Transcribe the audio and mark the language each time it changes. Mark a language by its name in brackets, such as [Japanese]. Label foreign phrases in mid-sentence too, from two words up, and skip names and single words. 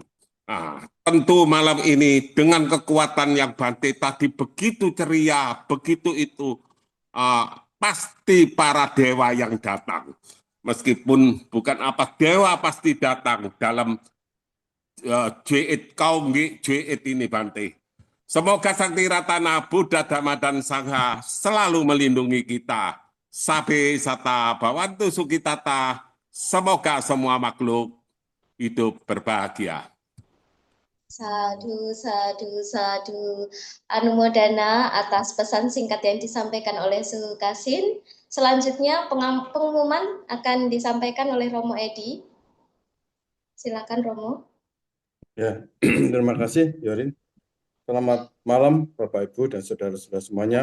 [Indonesian] Nah, tentu malam ini dengan kekuatan yang Bante tadi begitu ceria, begitu itu, pasti para dewa yang datang. Meskipun bukan apa, dewa pasti datang dalam J8 kaum J8 ini Bante. Semoga Sakti Ratana Buddha Dhamma dan Sangha selalu melindungi kita. [Pali] Sabe sata bawantu sukitata. [Indonesian] Semoga semua makhluk hidup berbahagia. [Pali] Sadu, sadu, sadu. [Indonesian] Anumodana atas pesan singkat yang disampaikan oleh Suhu Kasin. Selanjutnya pengumuman akan disampaikan oleh Romo Edi. Silakan Romo. Ya, terima kasih Yorin. Selamat malam Bapak Ibu dan saudara-saudara semuanya.